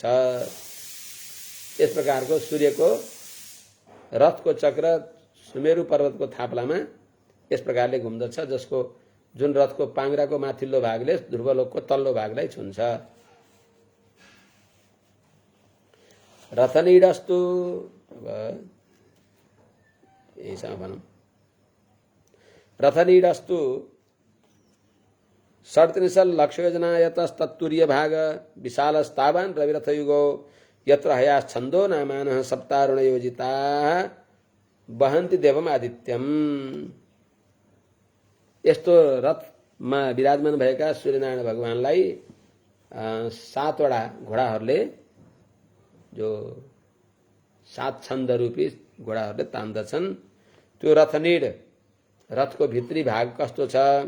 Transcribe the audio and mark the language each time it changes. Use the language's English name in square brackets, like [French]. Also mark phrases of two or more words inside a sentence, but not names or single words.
[Nepali] यस प्रकारको सूर्यको रथको चक्र सुमेरु पर्वतको थाप्लामा यस प्रकारले घुम्दछ, जसको जुन रथको पाङ्ग्राको माथिल्लो भागले ध्रुवलोकको तल्लो भागलाई छुन्छ। [Sanskrit] रथनीडस्तु रथनीडस्तु 37,00,000 भाग विशालस्तावान् रविरथयुगो यत्र हयाश्छन्दो नामानः सप्तारुणयोजिताः वहन्ति देवम् आदित्यम। [Nepali] यस्तो रथमा विराजमान भएका सूर्यनारायण भगवानलाई 7 वटा घोडाहरूले, जो 7 छन्द रूपी घोडाहरूले तान्दछन्। त्यो रथनीड रथको भित्री भाग कस्तो छ?